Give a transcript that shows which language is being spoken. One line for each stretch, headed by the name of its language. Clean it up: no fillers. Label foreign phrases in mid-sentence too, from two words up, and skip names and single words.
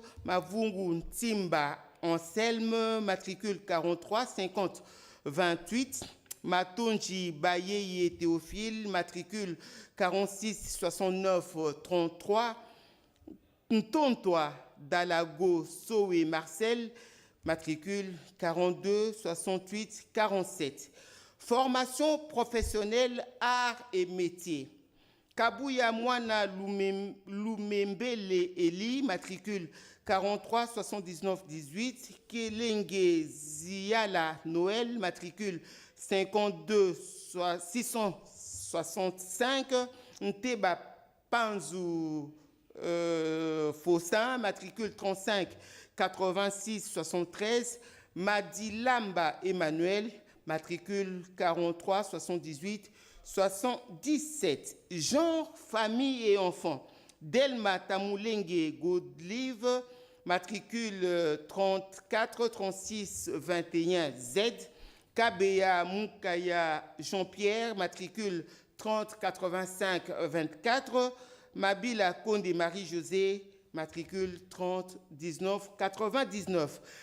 French: Mavungu Ntimba Anselme, matricule 43 50 28. Matonji Bayeye Théophile, matricule 46 69 33. Ntontoa Dalago Sowe Marcel, matricule 42 68 47. Formation professionnelle, arts et métiers. Kabuya Mwana Lumembele Eli, matricule 43 79 18. Kelenge Ziala Noël, matricule 52 665. Nteba Panzu Fossin, matricule 35 86 73. Madilamba Emmanuel, matricule 43 78 77. Genre, famille et enfants. Delma Tamoulenge Godlive, matricule 34 36 21 Z. Kabea Moukaya Jean-Pierre, matricule 30 85 24. Mabila Konde Marie-Josée, matricule 30 19 99.